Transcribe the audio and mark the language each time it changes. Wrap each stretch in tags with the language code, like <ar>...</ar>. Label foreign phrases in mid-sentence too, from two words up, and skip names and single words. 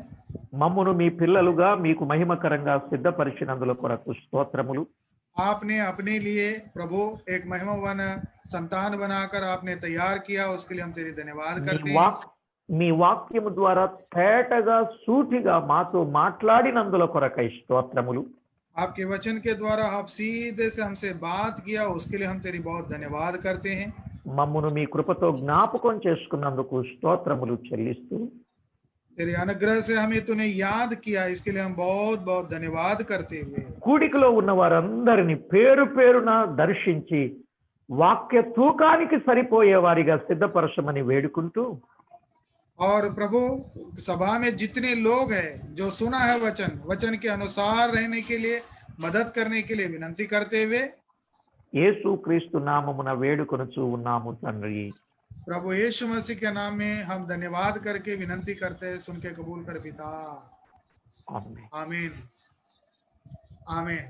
<te>మమ్మను మీ పిల్లలుగా మీకు మహిమకరంగా సిద్ధపరిచినందుల కొరకు స్తోత్రములు.</te> <hi>आपने अपने लिए प्रभु एक महिमावान संतान बनाकर आपने तैयार किया, उसके लिए हम तेरी धन्यवाद करते हैं।</hi> <te>మీ వాక్యము ద్వారా తేటగా సూటిగా మాతో మాట్లాడినందుల కొరకై స్తోత్రములు.</te> <hi>आपके वचन के द्वारा आप सीधे से हमसे बात किया, उसके लिए हम तेरी बहुत धन्यवाद करते हैं।</hi> <te>మమ్మను మీ కృపతో జ్ఞాపకం చేసుకున్నందుకు స్తోత్రములు చెల్లిస్తూ</te> <hi>तेरे अनुग्रह से हमें तूने याद किया, इसके लिए हम बहुत बहुत धन्यवाद करते हुए</hi> <te>కూడికలో ఉన్న వారందరిని పేరు పేరున దర్శించి వాక్య తూకానికి సరిపోయే వారిగా సిద్ధపరచమని వేడుకుంటూ</te> <hi>और प्रभु सभा में जितने लोग हैं जो सुना है वचन के अनुसार रहने के लिए मदद करने के लिए विनती करते हुए</hi> <te>యేసు క్రీస్తు నామమున వేడుకొనుచు ఉన్నాము తండ్రి.</te> <hi>प्रभु यीशु मसीह के नाम में हम धन्यवाद करके विनती करते हैं, सुन के कबूल कर पिता।</hi> <te>ఆమేన్.</te> <hi>आमीन आमीन।</hi>